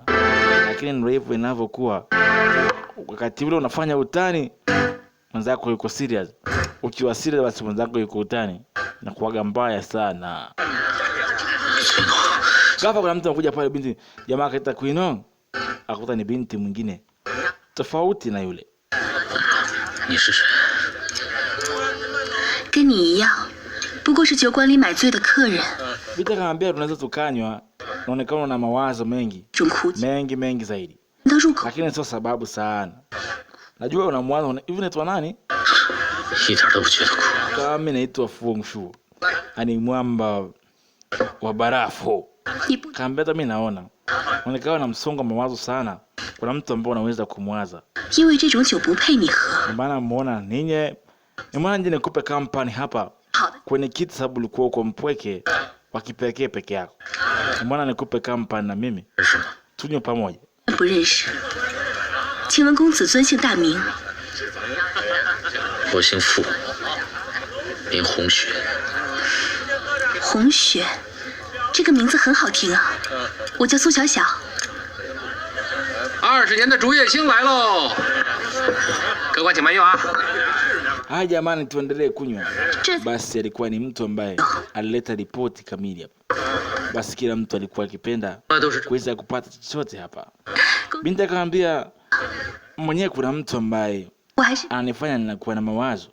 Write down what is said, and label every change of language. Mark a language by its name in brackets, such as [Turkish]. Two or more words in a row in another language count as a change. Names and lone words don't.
[Swahili] Lakini ndio hivyo inavyokuwa. Wakati ule unafanya utani, mwenzako yuko serious. Ukiwa serious basi mwenzako yuko utani. Na kuaga mbaya sana. Ghafla kuna mtu anakuja pale binti, jamaa akaita Queen, akakuta ni binti mwingine tofauti na yule. [Chinese] Ni 是谁？跟你一样，不过是酒馆里买醉的客人。 [Swahili] Binti akamwambia tunaweza tukanywa, naonekana na mawazo mengi zaidi. Lakini sio sababu sana. Najua unamwaza hivi unaitwa nani? Kama mimi naitwa Fu Hongxue. Ani mwamba wa barafu. Kaambia mimi naona unaonekana na msongo wa mawazo sana. Kuna mtu ambaye unaweza kumwaza. Maana muona ninyi nimeona nje nikupe kampani hapa kwenye kiti sababu ulikuwa uko mpweke wa kipekee peke yako. Nimeona nikupe kampani na mimi tunywe pamoja. [Chinese] 不认识，请问公子尊姓大名？我姓傅，名红雪。红雪，这个名字很好听啊。我叫苏小小。 20年的竹叶青来喽，客官请慢用啊。 [Swahili] Haya jamani, tuendelee kunywa. Basi alikuwa ni mtu ambaye alileta ripoti kamili hapa. Basi kila mtu alikuwa akipenda kuweza kupata chochote hapa. Binti akamwambia mwenyewe kuna mtu ambaye ananifanya ninakuwa na mawazo.